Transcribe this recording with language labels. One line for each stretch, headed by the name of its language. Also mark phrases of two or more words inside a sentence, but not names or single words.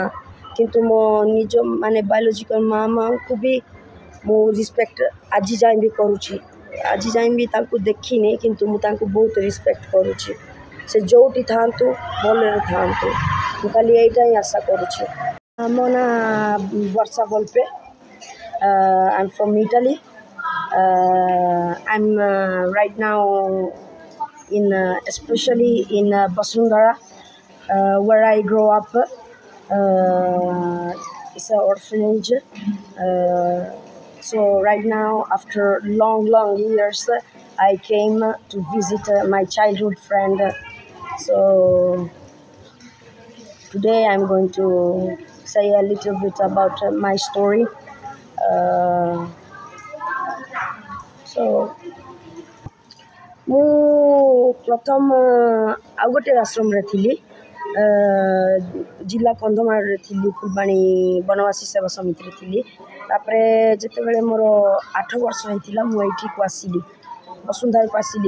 Odia: କିନ୍ତୁ ମୋ ନିଜ ମାନେ ବାୟୋଲୋଜିକାଲ ମା'ଙ୍କୁ ବି ମୁଁ ରିସ୍ପେକ୍ଟ ଆଜି ଯାଏଁ ବି କରୁଛି। ଆଜି ଯାଏଁ ବି ତାଙ୍କୁ ଦେଖିନି, କିନ୍ତୁ ମୁଁ ତାଙ୍କୁ ବହୁତ ରିସ୍ପେକ୍ଟ କରୁଛି। ସେ ଯେଉଁଠି ଥାଆନ୍ତୁ ଭଲରେ ଥାଆନ୍ତୁ, ମୁଁ ଖାଲି ଏଇଟା ହିଁ ଆଶା କରୁଛି। ମୋ ନାଁ ବର୍ଷା ବଲ୍ପେ।
English: I'm from Italy. I'm right now especially in Basundhara, where I grew up. It's an orphanage. So right now, after long years, I came to visit my childhood friend. So today I'm going to say a little bit about my story.
Odia: So ମୁଁ ପ୍ରଥମ ଆଉ ଗୋଟେ ଆଶ୍ରମରେ ଥିଲି, ଜିଲ୍ଲା କନ୍ଧମାଳରେ ଥିଲି, ଫୁଲବାଣୀ ବନବାସୀ ସେବା ସମିତିରେ ଥିଲି। ତାପରେ ଯେତେବେଳେ ମୋର 8 ବର୍ଷ ହେଇଥିଲା ମୁଁ ଏଇଠିକୁ ଆସିଲି, ବସୁନ୍ଧରାକୁ ଆସିଲି।